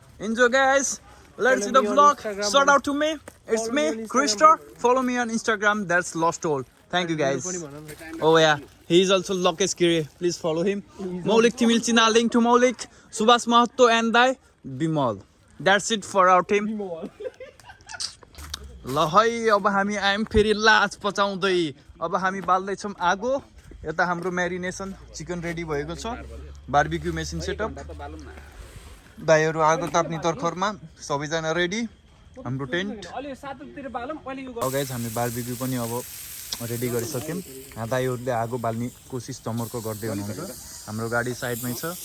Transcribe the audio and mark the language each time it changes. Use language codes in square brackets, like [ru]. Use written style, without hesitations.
[en] Enjoy guys. Let's see the vlog. Shout out to me. It's me, Krister. Follow me on Instagram. That's Lost All. Thank you guys. Oh yeah. He is also Lokesh Kiri. Please follow him. Maulik Timil China. Link to Maulik, Subhas Mahatto and Dai Bimal. That's it for our team. [ne] ल है अब हामी I'm फेरि लाज पचाउँदै. अब हामी बाल्दैछौँ आगो. यता हाम्रो म्यारिनेसन चिकन रेडी भएको छ. Barbecue machine setup. दाइहरू आगो ताप्ने तर्खरमा सबैजना रेडी. हाम्रो टेन्ट. अब गाइस हामी बारबिक्यू पनि अब रेडी गरिसक्यौँ. दाइहरूले आगो बाल्ने कोसिस जमर्को गर्दै हुनुहुन्छ. हाम्रो गाडी साइडमै छ.